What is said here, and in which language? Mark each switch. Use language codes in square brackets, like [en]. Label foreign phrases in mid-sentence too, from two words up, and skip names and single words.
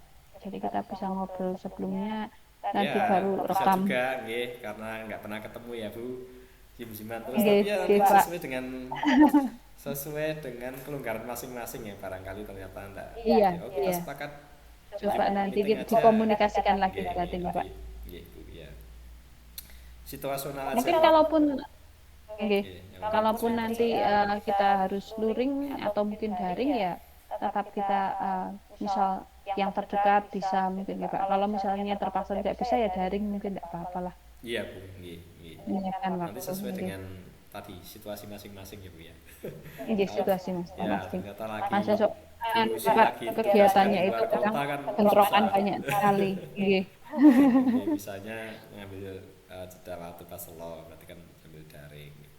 [id] Jadi kita bisa ngobrol sebelumnya, Ya, nanti baru bisa rekam. juga, nggih, karena nggak pernah ketemu ya Bu, sim-siman terus. Oke, Tapi ya oke nanti Pak. sesuai dengan kelonggaran masing-masing ya, barangkali ternyata enggak. Iya, Oh kita iya. sepakat Coba nanti meeting aja. dikomunikasikan lagi Nggih, berarti nggih, nih Pak. nggih, nggih Bu ya. Situasional aja. Mungkin kalaupun, oke, Nggih, yang penting kalaupun sesuai nanti kerjaan. kita harus luring atau mungkin daring ya, tetap kita misal yang terdekat bisa mungkin ya Pak. Kalau misalnya terpaksa tidak bisa ya daring mungkin tidak apa-apa lah. Iya Bu, nggih, nggih. Menyiapkan Nanti waktu. sesuai Oke. dengan tadi situasi masing-masing ya Bu ya. Ini Kalau situasi ya masing-masing. ternyata lagi Masa sok Bu Usi Pak lagi tugasnya kegiatannya di itu luar kadang kota kan bentrokan susah. banyak sekali. Iya, Oke, misalnya ngambil jeda waktu pas selo, berarti kan sambil daring gitu.